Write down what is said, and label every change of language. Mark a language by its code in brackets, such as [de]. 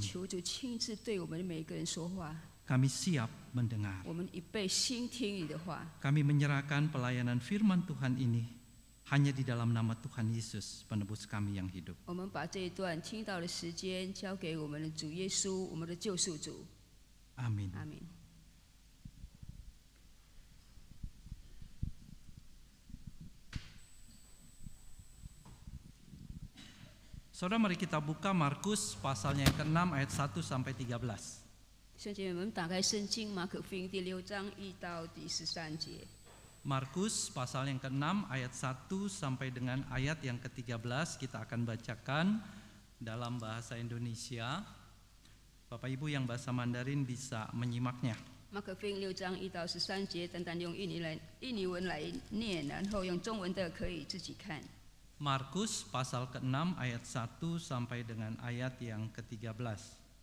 [zh] 求主亲自对我们每一个人说话， [id] Kami siap mendengar. [zh] 我们预备心听你的话。 [id] Kami menyerahkan pelayanan firman Tuhan ini hanya di dalam nama Tuhan Yesus, penebus kami yang hidup. [zh] 我们把这一段听到的时间交给我们的主耶稣，我们的救赎主。 [id] Amin. [zh] 阿门。 [id] Saudara, mari kita buka Markus pasalnya yang ke-6 ayat 1 sampai 13. [zh] 弟兄姐妹们，打开圣经马可福音第6章1到第13节。 [id] Markus pasal yang ke-6 ayat 1 sampai dengan ayat yang ke-13 kita akan bacakan dalam bahasa Indonesia. Bapak Ibu yang bahasa Mandarin bisa menyimaknya. [zh] 马可福音6章1到13节，单单用印尼文来念，然后用中文的可以自己看。 [id] Markus pasal ke-6 ayat 1 sampai dengan ayat yang ke-13.